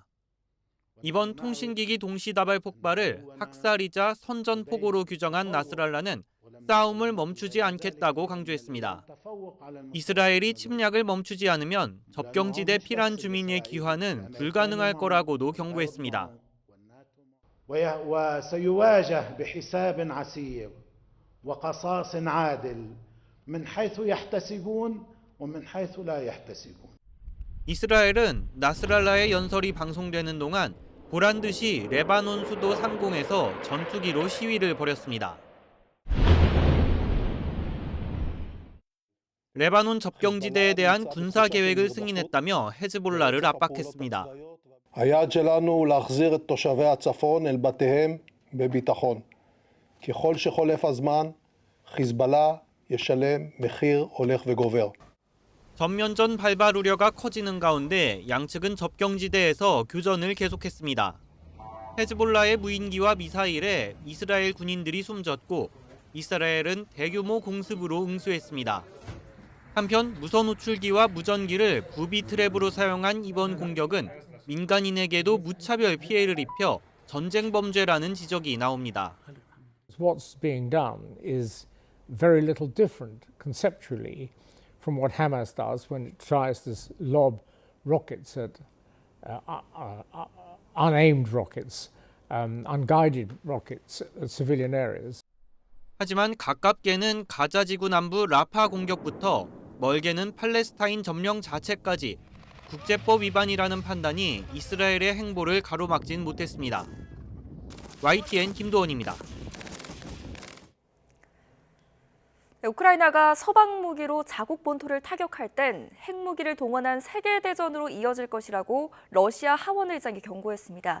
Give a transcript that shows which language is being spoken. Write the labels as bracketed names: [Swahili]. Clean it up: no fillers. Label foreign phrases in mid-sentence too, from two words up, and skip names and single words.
[Korean] 이번 통신기기 동시다발 폭발을 학살이자 선전포고로 규정한 나스랄라는 싸움을 멈추지 않겠다고 강조했습니다. 이스라엘이 침략을 멈추지 않으면 접경지대 피란 주민의 귀환은 불가능할 거라고도 경고했습니다. [Arabic] وسيواجه بحساب عسير وقصاص عادل من حيث يحتسبون ومن حيث لا يحتسبون. [Korean] 이스라엘은 나스랄라의 연설이 방송되는 동안 보란 듯이 레바논 수도 상공에서 전투기로 시위를 벌였습니다. 레바논 접경지대에 대한 군사 계획을 승인했다며 헤즈볼라를 압박했습니다. [Hebrew] היעד שלנו להחזיר את תושבי הצפון אל בתיהם בביטחון. ככל שחולף הזמן, חיזבאללה ישלם מחיר הולך וגובר. [Korean] 전면전 발발 우려가 커지는 가운데 양측은 접경지대에서 교전을 계속했습니다. 헤즈볼라의 무인기와 미사일에 이스라엘 군인들이 숨졌고 이스라엘은 대규모 공습으로 응수했습니다. 한편 무선 호출기와 무전기를 부비 트랩으로 사용한 이번 공격은 민간인에게도 무차별 피해를 입혀 전쟁 범죄라는 지적이 나옵니다. [English] What's being done is very little different conceptually from what Hamas does when it tries to lob rockets at unaimed rockets, unguided rockets at civilian areas. [Korean] 하지만 가깝게는 가자 지구 남부 라파 공격부터 멀게는 팔레스타인 점령 자체까지 국제법 위반이라는 판단이 이스라엘의 행보를 가로막진 못했습니다. YTN 김도원입니다. 우크라이나가 서방 무기로 자국 본토를 타격할 땐 핵무기를 동원한 세계대전으로 이어질 것이라고 러시아 하원 의장이 경고했습니다.